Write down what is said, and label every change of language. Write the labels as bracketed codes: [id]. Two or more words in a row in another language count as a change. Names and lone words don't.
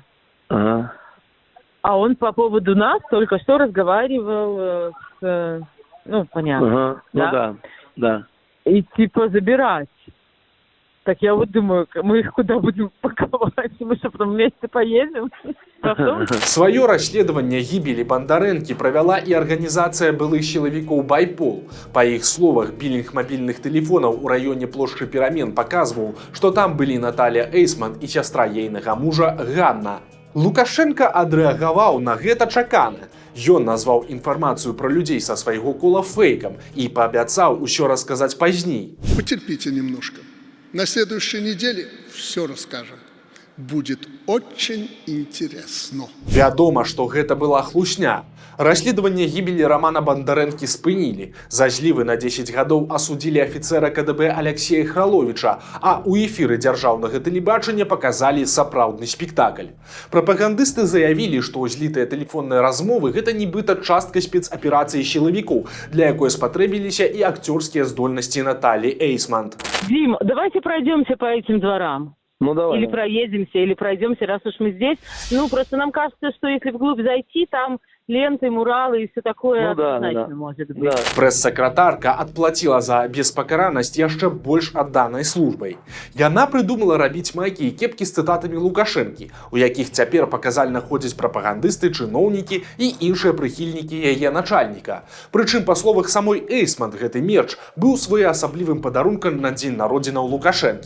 [ru] Ага. А он по поводу нас только что разговаривал с... понятно. Ага. Да? Да. И забирать. Так я вот думаю, мы их куда будем паковать? Мы что, потом вместе поедем? [be] Сваё расследаванне гібелі Бондарэнкі правяла і арганізацыя былых сілавікоў «Байпол». Па іх словах, білінг мабільных тэлефонаў у раёне плошчы Перамен паказваў, што там былі Наталья Эйсман і сястра ейнага мужа Ганна. Лукашенко адрэагаваў на гэта чакана. Ён назваў інфармацыю пра людзей са свайго кола фэйкам і паабяцаў усё расказаць пазней. [ru] Потерпите немножко. На следующей неделе все расскажем. Будет очень интересно. [be] Вядома, што гэта была хлусня. Расследаванне гібелі Романа Бондарэнкі спынілі. За злівы на 10 гадоў асудзілі афіцэра КДБ Алексея Храловіча, а ў эфіры дзяржаўнага тэлебачання паказалі сапраўдны спектакль. Прапагандысты заявілі, што злітыя тэлефонныя размовы гэта нібыта частка спецаперацыі сілавікоў, для якой спатрэбіліся і акцёрскія здольнасці Натальи Эйсман. [ru] Дим, давайте пройдемся по этим дворам. Ну, давай. Или проедемся, или пройдемся, раз уж мы здесь. Просто нам кажется, что если вглубь зайти, там ленты, муралы и все такое однозначно может быть. Да. [be] Прэс-сакратарка адплаціла за беспакаранасць яшчэ больш адданай службай. Яна прыдумала рабіць майкі і кепкі з цытатамі Лукашэнкі, у якіх цяпер паказальна ходзяць прапагандысты, чыноўнікі і іншыя прыхільнікі яе начальніка. Прычым, па словах самой Эйсман, гэты мерч быў своеасаблівым падарункам на дзень народзінаў Лукашэнкі.